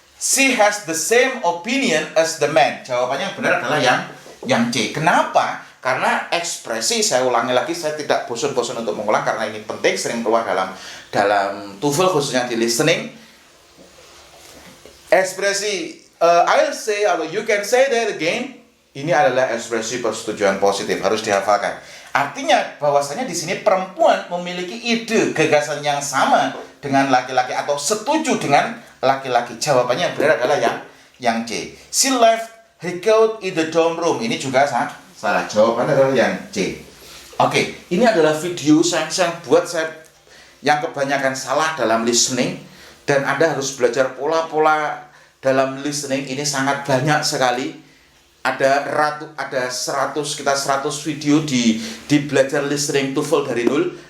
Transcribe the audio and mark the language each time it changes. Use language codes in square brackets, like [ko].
[en] She has the same opinion as the man. [id] Jawabannya yang benar adalah yang C. Kenapa? Karena ekspresi, saya ulangi lagi, saya tidak bosan-bosan untuk mengulang karena ini penting, sering keluar dalam TOEFL khususnya di listening. Ekspresi I'll say atau [en] you can say that again, [id] ini adalah ekspresi persetujuan positif, harus dihafalkan. Artinya bahwasanya di sini perempuan memiliki ide, gagasan yang sama dengan laki-laki atau setuju dengan laki-laki. Jawabannya yang benar adalah yang C. [en] She left her coat in the dorm room. [id] Ini juga salah. Jawabannya adalah yang C. Oke, ini adalah video yang buat saya yang kebanyakan salah dalam listening, dan Anda harus belajar pola-pola dalam listening. Ini sangat banyak sekali. Ada 100 video di belajar listening TOEFL dari nol.